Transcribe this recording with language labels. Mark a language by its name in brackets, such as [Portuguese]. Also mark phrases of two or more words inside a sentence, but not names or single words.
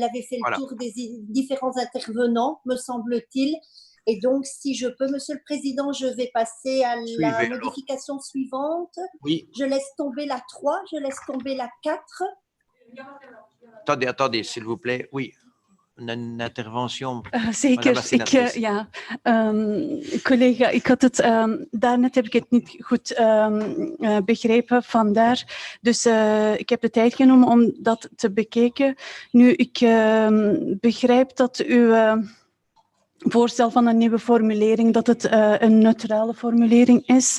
[French] Elle avait fait le tour des différents intervenants, me semble-t-il. Et donc, si je peux, Monsieur le Président, je vais passer à Suivez, la alors. modification suivante. Oui, Je laisse tomber la 3, je laisse tomber la 4. attendez, s'il vous plaît. Oui, een intervention. Zeker. Madame la sénatrice. [Dutch] Collega, daarnet heb ik het niet goed begrepen, vandaar. Dus ik heb de tijd genomen om dat te bekijken. Nu, ik begrijp dat uw voorstel van een nieuwe formulering, dat het een neutrale formulering is.